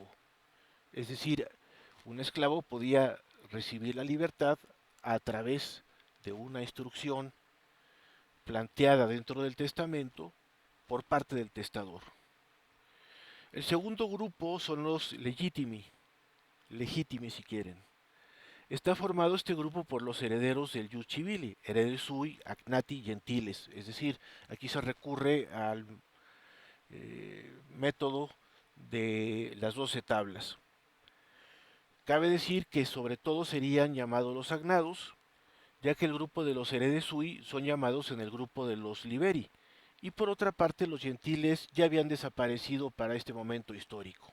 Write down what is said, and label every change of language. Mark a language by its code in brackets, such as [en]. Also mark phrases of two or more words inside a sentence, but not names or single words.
[es] Es decir, un esclavo podía recibir la libertad a través de una instrucción planteada dentro del testamento por parte del testador. El segundo grupo son los legitimi si quieren. Está formado este grupo por los herederos del [la] ius civili, heredes sui, agnati, [es] gentiles. Es decir, aquí se recurre al método de las 12 tablas. Cabe decir que sobre todo serían llamados los agnados, ya que el grupo de los [la] heredes sui [es] son llamados en el grupo de los liberi, y por otra parte los gentiles ya habían desaparecido para este momento histórico.